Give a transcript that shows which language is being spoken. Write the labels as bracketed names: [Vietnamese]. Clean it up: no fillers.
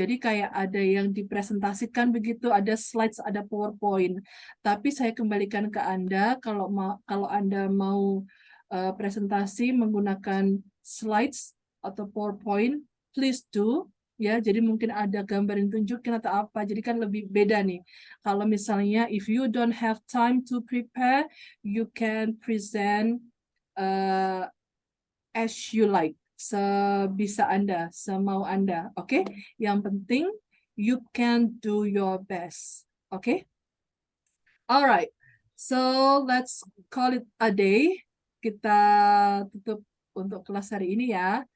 [Indonesian] Jadi kayak ada yang dipresentasikan begitu, ada slides, ada PowerPoint. Tapi saya kembalikan ke Anda kalau Anda mau presentasi menggunakan slides atau PowerPoint, [English] please do. [Indonesian] Ya, jadi mungkin ada gambar yang tunjukin atau apa. Jadi kan lebih beda nih. Kalau misalnya [English] if you don't have time to prepare, you can present as you like, [Indonesian] sebisa Anda, semau Anda, oke? Yang penting [English] you can do your best, oke? Alright, so let's call it a day. [Indonesian] Kita tutup untuk kelas hari ini ya.